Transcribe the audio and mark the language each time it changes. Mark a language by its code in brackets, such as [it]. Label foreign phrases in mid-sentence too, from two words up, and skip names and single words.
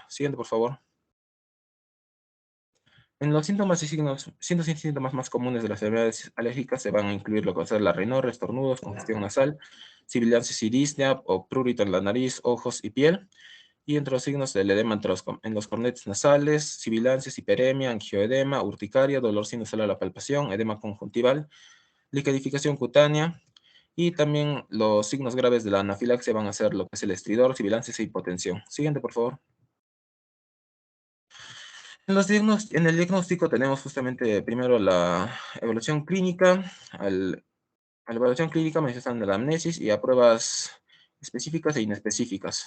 [es] Siguiente, por favor. En los síntomas y síntomas más comunes de las enfermedades alérgicas se van a incluir lo que va a ser la rinorrea, estornudos, congestión nasal, sibilancias y disnea o prurito en la nariz, ojos y piel. Y entre los signos del edema en los cornetes nasales, sibilancias, hiperemia, angioedema, urticaria, dolor sinusal a la palpación, edema conjuntival, liquedificación cutánea. Y también los signos graves de la anafilaxia van a ser lo que es el estridor, sibilancias e hipotensión. Siguiente, por favor. En el diagnóstico tenemos justamente primero la evaluación clínica, A la evaluación clínica manifiestan la anamnesis y a pruebas específicas e inespecíficas.